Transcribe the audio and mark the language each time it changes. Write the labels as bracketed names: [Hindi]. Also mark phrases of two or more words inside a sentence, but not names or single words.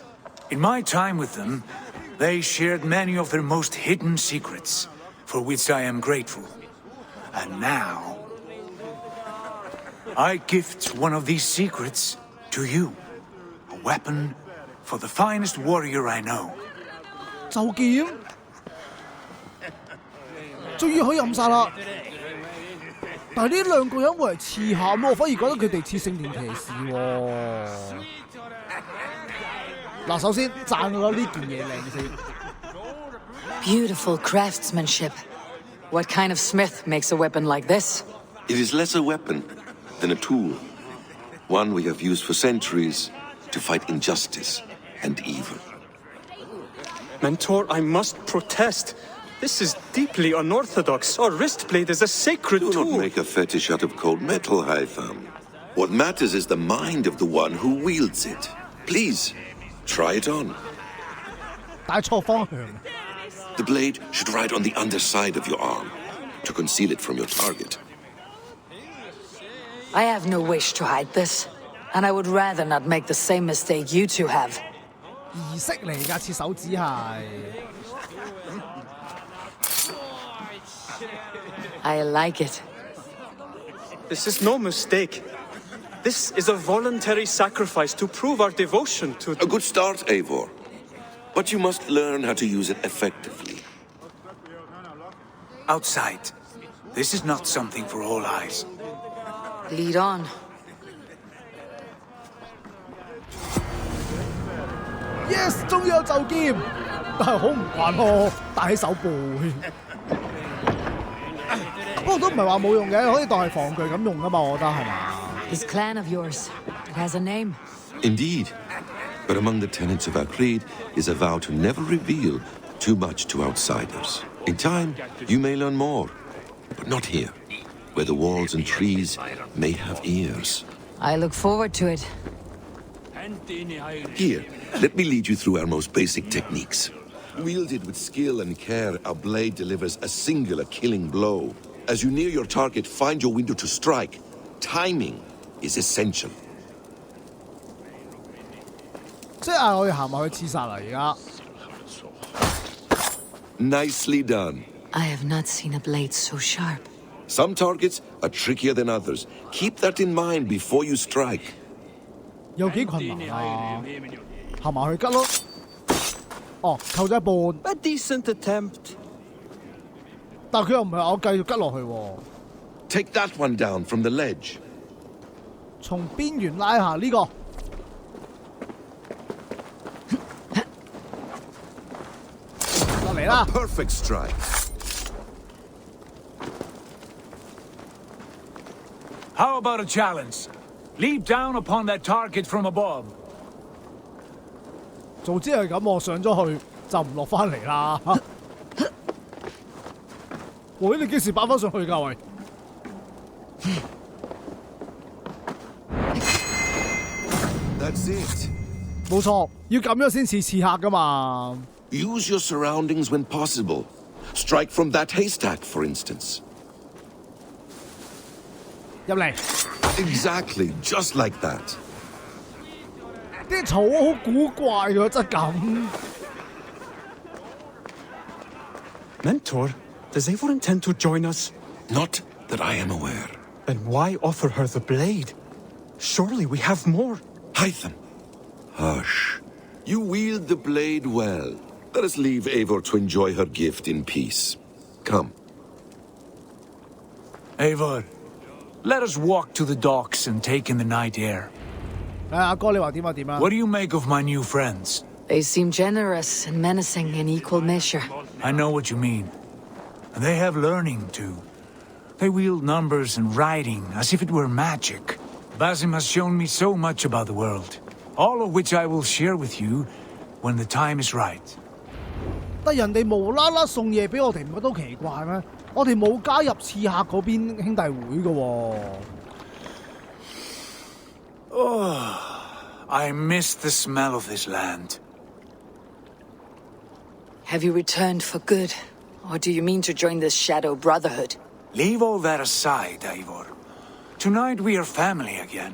[English] In my time with them, they shared many of their most hidden secrets, for which I am grateful. And now, I gift one of these secrets to you. A weapon for the finest warrior I know. [Cantonese] 就劍，終於可以暗殺啦！但係呢兩個人會係刺客喎，我反而覺得佢哋似聖殿騎士喎。嗱，首先讚我呢件嘢靚先。 [English] Beautiful craftsmanship. What kind of smith makes a weapon like this? It is less a weapon than a tool. One we have used for centuries to fight injustice and evil. Mentor, I must protest. This is deeply unorthodox. Our wrist blade is a sacred Do tool. not make a fetish out of cold metal, Hytham. What matters is the mind of the one who wields it. Please, try it on. [Cantonese] 帶錯方向。 [English] The blade should ride on the underside of your arm to conceal it from your target. I have no wish to hide this, and I would rather not make the same mistake you two have. [Cantonese] 儀式嚟㗎，切手指係。 [English] I like it. This is no mistake. This is a voluntary sacrifice to prove our devotion to... A good start, Eivor. But you must learn how to use it effectively. Outside. This is not something for all eyes. Lead on. Yes， [Cantonese] 終於有就劍，但係好唔慣咯，戴喺手背。不過都唔係話冇用嘅，可以當係防具咁用噶嘛，我覺得係嘛。 [English] This clan of yours, it has a name. Indeed. But among the tenets of our creed is a vow to never reveal too much to outsiders. In time, you may learn more, but not here, where the walls and trees may have ears. I look forward to it. Here, let me lead you through our most basic techniques. Wielded with skill and care, our blade delivers a singular killing blow. As you near your target, find your window to strike. Timing is essential. [Cantonese] 即係嗌我哋行埋去刺殺啦！而家 [English] Nicely done. I have not seen a blade so sharp. Some targets are trickier than others. Keep that in mind before you strike. [Cantonese] 有幾困難啊！行埋去吉咯。哦，扣咗一半。 [English] A decent attempt. [Cantonese] 但佢又唔係話我繼續吉落去喎。 [English] Take that one down from the ledge. [Cantonese] 從邊緣拉下呢個。 嚟啦 [English] A perfect strike. How about a challenge? Leap down upon that target from above. [Cantonese] 早知係咁，我上咗去就唔落翻嚟啦。喂，你幾時擺翻上去㗎？喂！ [English] That's it. [Cantonese] 冇錯，要咁樣先似刺客㗎嘛。 [English] Use your surroundings when possible. Strike from that haystack, for instance. [Cantonese] 入嚟。 [English] Exactly, just like that. [Cantonese] 啲草好古怪嘅質感。 [English] Mentor, does Eivor intend to join us? Not that I am aware. Then why offer her the blade? Surely we have more. Hytham. Hush. You wield the blade well. Let us leave Eivor to enjoy her gift in peace. Come. Eivor, let us walk to the docks and take in the night air. [Cantonese] 阿哥，你話點啊？點啊？ [English] What do you make of my new friends? They seem generous and menacing in equal measure. I know what you mean. And they have learning, too. They wield numbers and writing as if it were magic. Basim has shown me so much about the world, all of which I will share with you when the time is right. [Cantonese] 但人哋無啦啦送嘢俾我哋，唔覺得好奇怪咩？我哋冇加入刺客嗰邊兄弟會嘅喎。 [English] Oh, I miss the smell of this land. Have you returned for good? Or do you mean to join this Shadow Brotherhood? Leave all that aside, Eivor. Tonight we are family again.